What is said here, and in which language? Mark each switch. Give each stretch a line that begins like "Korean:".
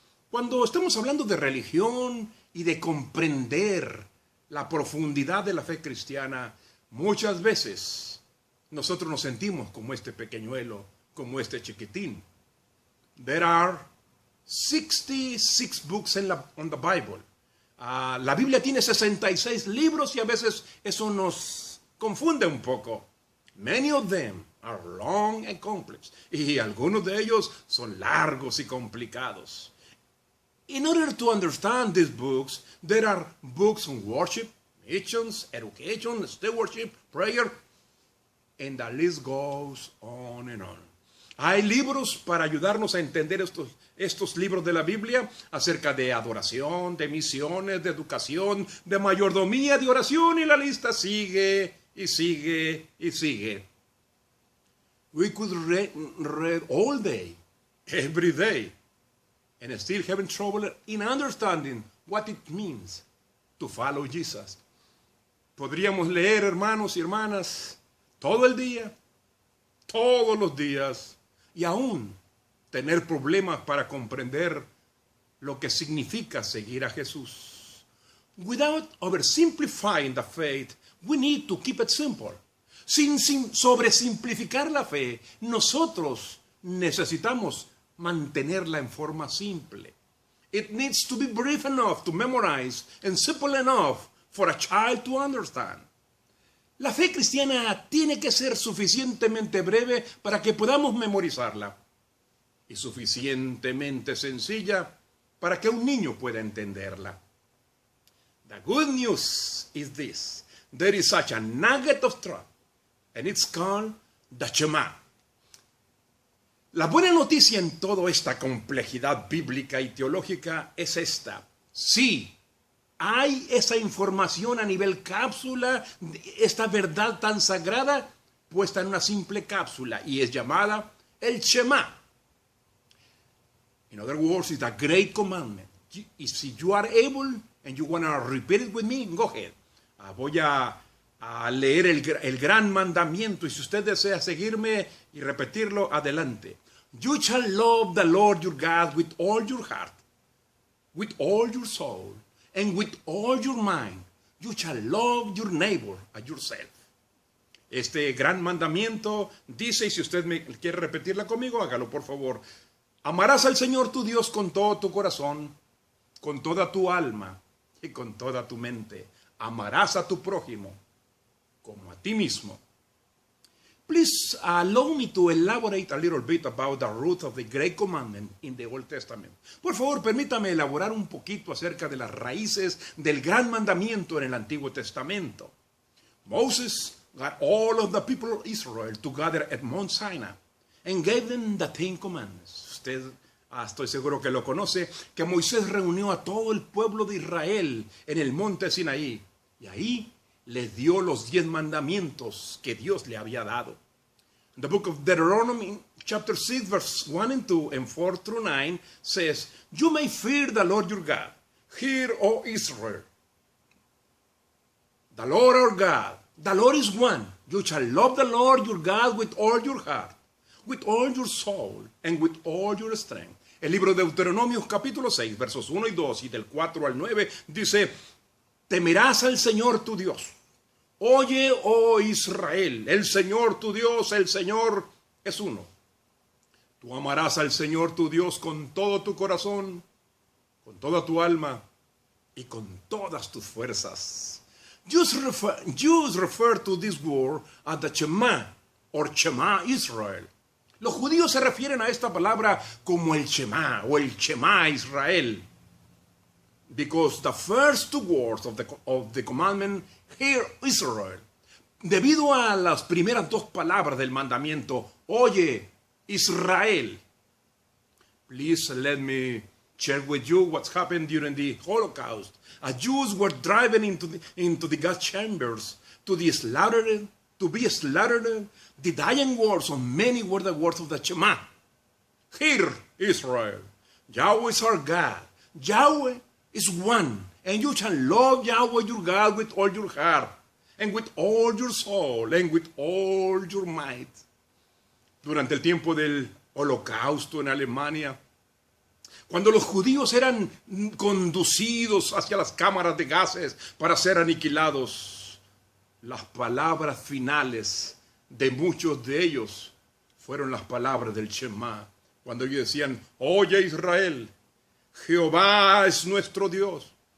Spanish: Cuando estamos hablando de religión y de comprender la profundidad de la fe cristiana, muchas veces nosotros nos sentimos como este pequeñuelo, como este chiquitín.
English: There are 66 books on the Bible.
Spanish: La Biblia tiene 66 libros y a veces eso nos confunde un poco.
English: Many of them are long and complex.
Spanish: Y algunos de ellos son largos y complicados.
English: In order to understand these books, there are books on worship, missions, education, stewardship, prayer, and the list goes on and on.
Spanish: Hay libros para ayudarnos a entender estos libros de la Biblia acerca de adoración, de misiones, de educación, de mayordomía, de oración, y la lista sigue y sigue y sigue.
English: We could read all day, every day, and still having trouble in understanding what it means to follow Jesus.
Spanish: Podríamos leer, hermanos y hermanas, todo el día, todos los días, y aún tener problemas para comprender lo que significa seguir a Jesús.
English: Without oversimplifying the faith, we need to keep it simple.
Spanish: Sin sobresimplificar la fe, nosotros necesitamos mantenerla en forma simple.
English: It needs to be brief enough to memorize and simple enough for a child to understand.
Spanish: La fe cristiana tiene que ser suficientemente breve para que podamos memorizarla y suficientemente sencilla para que un niño pueda entenderla.
English: The good news is this. There is such a nugget of truth, and it's called the Shema.
Spanish: La buena noticia en toda esta complejidad bíblica y teológica es esta. Sí, hay esa información a nivel cápsula, esta verdad tan sagrada puesta en una simple cápsula y es llamada el Shema.
English: In other words, it's a great commandment. If you are able and you want to repeat it with me, go ahead.
Spanish: Voy a leer el gran mandamiento y si usted desea seguirme y repetirlo, adelante.
English: You shall love the Lord your God with all your heart, with all your soul, and with all your mind. You shall love your neighbor as yourself.
Spanish: Este gran mandamiento dice, y si usted me quiere repetirla conmigo, hágalo por favor. Amarás al Señor tu Dios con todo tu corazón, con toda tu alma y con toda tu mente. Amarás a tu prójimo como a ti mismo.
English: Please allow me to elaborate a little bit about the root of the great commandment in the Old Testament.
Spanish: Por favor, permítame elaborar un poquito acerca de las raíces del gran mandamiento en el Antiguo Testamento.
English: Moses got all of the people of Israel together at Mount Sinai and gave them the Ten Commandments.
Spanish: Usted, estoy seguro que lo conoce, que Moisés reunió a todo el pueblo de Israel en el monte Sinaí y ahí les dio los 10 mandamientos que Dios le había dado.
English: The book of Deuteronomy, chapter 6, verse 1 and 2, and 4 through 9 says, You may fear the Lord your God. Hear, O Israel. The Lord our God, the Lord is one. You shall love the Lord your God with all your heart, with all your soul, and with all your strength.
Spanish: El libro de Deuteronomio, capítulo 6, versos 1 y 2, y del 4 al 9, dice, Temerás al Señor tu Dios. Oye, oh Israel, el Señor tu Dios, el Señor es uno. Tú amarás al Señor tu Dios con todo tu corazón, con toda tu alma y con todas tus fuerzas.
English: Jews refer to this word as the Shema or Shema Israel.
Spanish: Los judíos se refieren a esta palabra como el Shema o el Shema Israel.
English: Because the first 2 words of the commandment, hear Israel,
Spanish: debido a las primeras 2 palabras del mandamiento, oye Israel.
English: Please let me share with you what's happened during the Holocaust. As Jews were driven into the gas chambers to be slaughtered, the dying words of many were the words of the Shema. Hear Israel, Yahweh is our God. Yahweh is one, and you shall love Yahweh your God with all your heart, and with all your soul, and with all your might.
Spanish: Durante el tiempo del Holocausto en Alemania, cuando los judíos eran conducidos hacia las cámaras de gases para ser aniquilados, las palabras finales de muchos de ellos fueron las palabras del Shema, cuando ellos decían, oye Israel, Jehová es nuestro Dios.